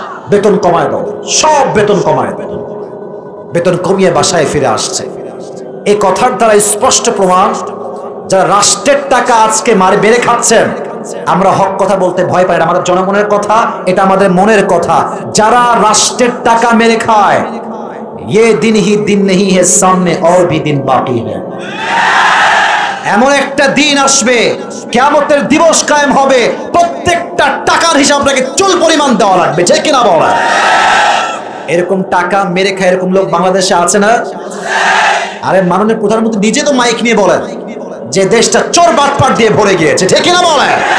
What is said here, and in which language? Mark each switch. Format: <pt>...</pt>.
<bn>বেতন কমায় দাও, সব বেতন কমায় দাও। বেতন কমিয়ে বাসায় ফিরে আসছে। এই কথার দ্বারা স্পষ্ট প্রমাণ, যারা রাষ্ট্রের টাকা আজকে মেরে খাচ্ছেন, আমরা হক কথা বলতে ভয় পাই না, আমাদের জনগণের কথা, এটা আমাদের মনের কথা। যারা রাষ্ট্রের টাকা মেরে খায়,</bn> <hi>ये दिन ही दिन नहीं है, सामने और भी दिन बाकी है।</hi> <bn>এমন একটা দিন আসবে, কিয়ামতের দিবস কায়েম হবে, প্রত্যেকটা টাকার হিসাব রাখে চুল পরিমাণ দেওয়া লাগবে, যে কিনা বলা। এরকম টাকা মেরে খায় এরকম লোক বাংলাদেশে আছে না? আরে মাননীয় প্রধানমন্ত্রী নিজে তো মাইক নিয়ে বলেন যে দেশটা চোর বাটপাট দিয়ে ভরে গিয়েছে, ঠিক কিনা বলেন?</bn>